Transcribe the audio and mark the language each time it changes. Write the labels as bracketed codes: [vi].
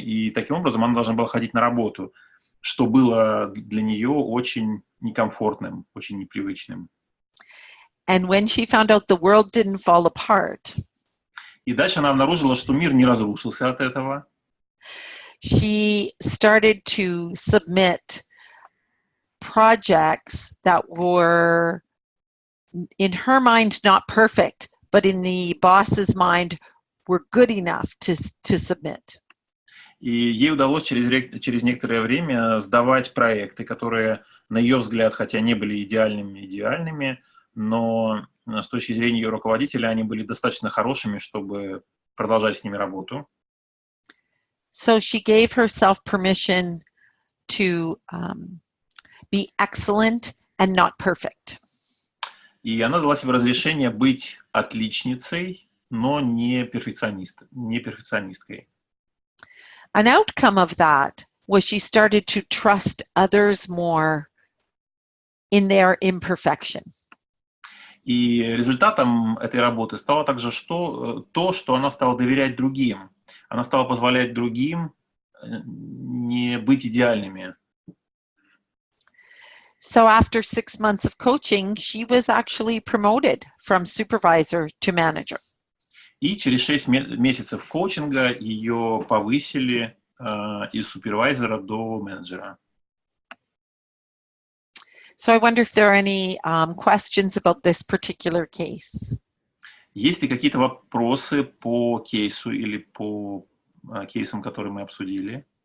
[ru] И таким образом она должна была ходить на работу, что было для нее очень некомфортным, очень непривычным. [en] And when she found out the world didn't fall apart, [ru] и дальше она обнаружила, что мир не разрушился от этого. [en] She started to submit projects that were, in her mind, not perfect, but in the boss's mind, were good enough to submit. [ru] И ей удалось через некоторое время сдавать проекты, которые, на ее взгляд, хотя не были идеальными, но с точки зрения ее руководителя они были достаточно хорошими, чтобы продолжать с ними работу. [en] So she gave herself permission to be excellent and not perfect. [ru] И она дала себе разрешение быть отличницей, но не перфекционисткой. [en] An outcome of that was she started to trust others more in their imperfection. [ru] И результатом этой работы стало также то, что она стала доверять другим. Она стала позволять другим не быть идеальными. [en] So after 6 months of coaching, she was actually promoted from supervisor to manager. [ru] И через 6 месяцев коучинга ее повысили из супервайзера до менеджера. [en] So I wonder if there are any questions about this particular case. [ru] Есть ли какие-то вопросы по кейсу или по кейсам, которые мы обсудили?